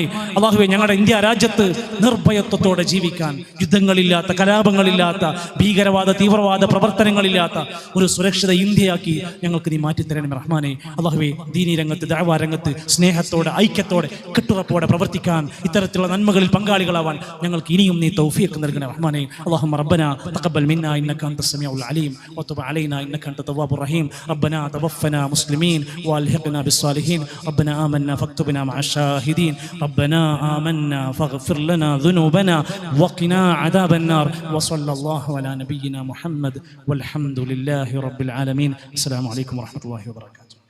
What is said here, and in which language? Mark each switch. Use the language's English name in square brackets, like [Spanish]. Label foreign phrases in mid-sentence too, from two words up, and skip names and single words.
[Malayalam] അള്ളാഹുവേ, ഞങ്ങളുടെ ഇന്ത്യ രാജ്യത്ത് നിർഭയത്വത്തോടെ ജീവിക്കാൻ, യുദ്ധങ്ങളില്ലാത്ത, കലാപങ്ങളില്ലാത്ത, ഭീകരവാദ തീവ്രവാദ പ്രവർത്തനങ്ങളില്ലാത്ത ഒരു സുരക്ഷിത ഇന്ത്യയാക്കി ഞങ്ങൾക്ക് നീ മാറ്റിത്തരണമേ റഹ്മാനെ. അള്ളാഹുവേ, ദീനി രംഗത്ത്, ദഅ്വാ രംഗത്ത് സ്നേഹത്തോടെ, ഐക്യത്തോടെ, കെട്ടുറപ്പോടെ പ്രവർത്തിക്കാൻ, ഇത്തരത്തിലുള്ള നന്മകളിൽ പങ്കാളികളാവാൻ ഞങ്ങൾക്ക് ഇനിയും നീ തൗഫീഖ് നൽകണേ റഹ്മാനെ. [Arabic] اللهم ربنا تقبل منا إنك أنت السميع العليم وتب علينا إنك أنت التواب الرحيم. ربنا توفنا مسلمين والحقنا بالصالحين. ربنا آمنا فاكتبنا مع الشاهدين. ربنا آمنا فاغفر لنا ذنوبنا وقنا عذاب النار. وصلى الله على نبينا محمد والحمد لله رب العالمين. السلام عليكم ورحمة الله وبركاته.